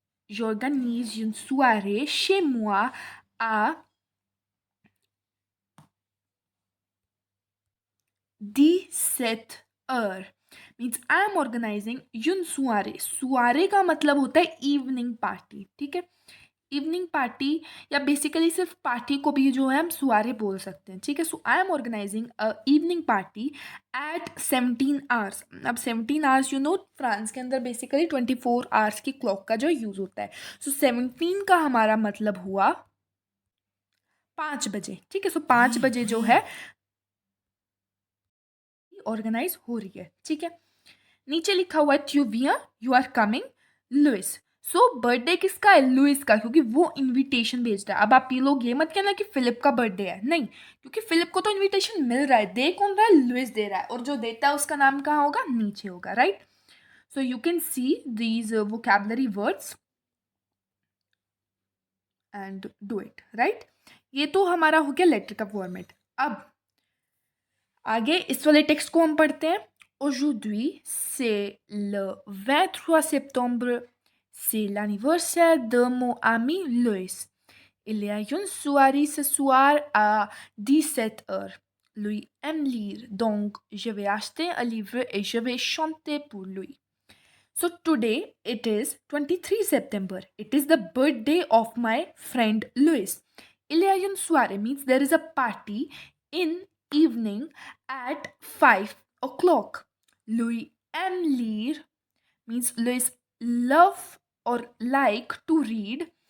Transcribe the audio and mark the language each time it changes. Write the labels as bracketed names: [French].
[French] J'organise une soirée chez moi à 17 heures. [English] Means I am organizing [French] une soirée. [Hindi] सोirée का मतलब होता है इवनिंग पार्टी. ठीक है. इवनिंग पार्टी या बेसिकली सिर्फ पार्टी को भी जो है हम सुआरे बोल सकते हैं, ठीक है। [English] So I am organising a evening party at 17 hours. [Hindi] अब 17 आवर्स, फ्रांस के अंदर बेसिकली 24 आवर्स की क्लॉक का जो यूज़ होता है। सो 17 का हमारा मतलब हुआ 5 बजे, ठीक है। सो 5 बजे जो है ऑर्गेनाइज हो रही है, ठीक है। नीचे लिखा हुआ है ट्यूविया [English] you are coming [Hindi] Louis. So birthday किसका है? लुइस का, क्योंकि वो इनविटेशन भेज रहा है। अब आप ये लोग ये मत कहना कि फिलिप का बर्थडे है, नहीं, क्योंकि फिलिप को तो इनविटेशन मिल रहा है। दे कौन रहा है? लुइस दे रहा है, और जो देता है उसका नाम कहाँ होगा? नीचे होगा, right. [English] So you can see these vocabulary words and do it, right. [Hindi] ये तो हमारा हो गया लेटर का फॉर्मेट। अब आगे इस वाले टेक्स्ट को हम पढ़ते हैं। [French] Aujourd'hui, c'est le 23 septembre. C'est l'anniversaire de mon ami Loïs. Il y a une soirée ce soir à 17 heures. Lui aime lire, donc je vais acheter un livre et je vais chanter pour lui. [English] So today it is 23 September. It is the birthday of my friend Louis. [French] Il y a une soirée [English] means there is a party in evening at 5 o'clock. [French] Louis aime lire [English] means Louis love or like to read.